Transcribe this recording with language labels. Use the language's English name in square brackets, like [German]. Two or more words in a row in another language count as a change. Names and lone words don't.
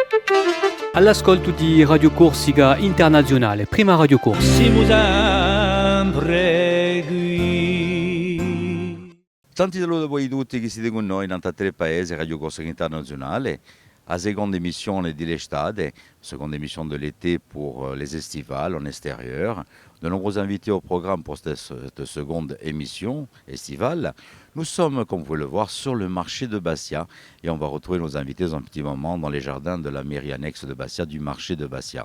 [Italian] All'ascolto di Radio Corsica Internazionale, prima Radio Corsica. Siamo sempre qui. Tanti saluti a voi tutti che siete con noi in tre paesi, Radio Corsica Internazionale, [French] la seconde émission de l'estate, seconde émission de l'été pour les estivales en extérieur. De nombreux invités au programme pour cette seconde émission estivale. Nous sommes, comme vous pouvez le voir, sur le marché de Bastia et on va retrouver nos invités dans un petit moment dans les jardins de la mairie annexe de Bastia, du marché de Bastia.